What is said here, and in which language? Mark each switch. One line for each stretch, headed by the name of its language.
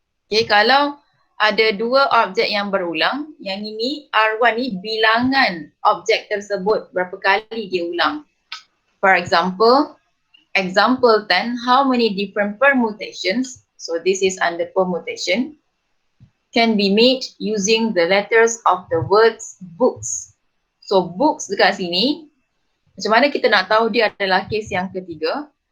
Malay: Okay, kalau ada dua objek yang berulang, yang ini R1 ni bilangan objek tersebut berapa kali dia ulang.
English: For example, example 10, how many different permutations, so this is under permutation, can be made using the letters of the words books.
Malay: So books dekat sini, macam mana kita nak tahu dia adalah kes yang ketiga?